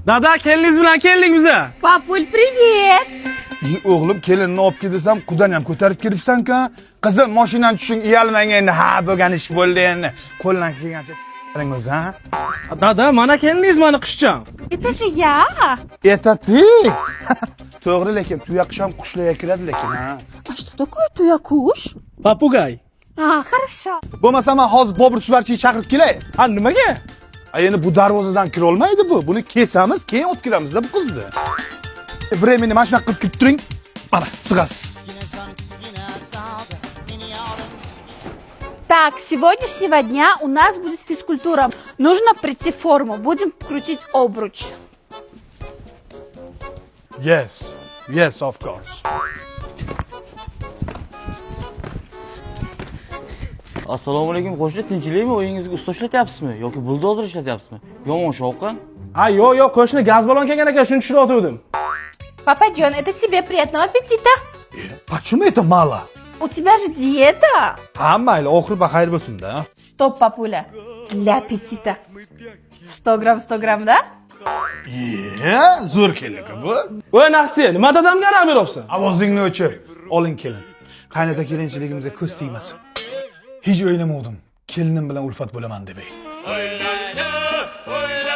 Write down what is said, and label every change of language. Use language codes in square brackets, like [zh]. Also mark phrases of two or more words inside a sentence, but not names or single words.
[uz] Dada keliniz bilan keldik biza. [ru] Papul, привет! [uz] O'g'lim kelinni olib kelsam, qudan ham ko'tarib kelibsan-ku. Qizim, mashinadan tushing, uyalmang endi. Ha, bo'lgan ish bo'ldi endi. Qo'ldan kelgancha qiling o'zi, ha? Dada, mana keliniz mani qishcham. [ru] Это же я! Etati. [uz] To'g'ri, lekin tuyaqush ham qushlarga kiradi lekin, ha. [ru] А что такое туякуш? Papugay. А, хорошо. [uz] Bo'lmasa men hozir Bobur Suvarchiy chaqirib kelay. Ha, nimaga? Endi bu darvozadan kira olmaydi bu. Buni kesamiz, keyin olib kiramizda bu qizni. Времени mana shunaqa qilib kutib turing. Mana, sig'asiz. [ru] Так, с сегодняшнего дня у нас будет физкультура. Нужно прийти в форму. Будем крутить обруч. [en] Yes. Yes, of course. [uz] Assalomu alaykum qo'shni, tinchlikmi? Uyingizga usta ishlatyapsizmi yoki buldozer ishlatyapsizmi? Yomon shovqin. Ha, yo'q, qo'shni gaz balon kelgan ekan, shuni tushirayotgandim. [ru] Папа Джон, это тебе приятного аппетита. Почему это мало? У тебя же диета. [uz] Ha, mayli, oxiri xayr bo'lsin-da. [ru] Стоп, папуля. Для аппетита. 100 грамм, 100 грамм, да? [uz] Zo'r kelin bu. Voy nafsi, nima dadamga raq beryapsan? Ovozingni o'chir. Oling kelin. Qaynota kelinchiligimizga ko'z tegmasin. Hech o'ylamadim. Kelinim bilan ulfat bo'laman deb.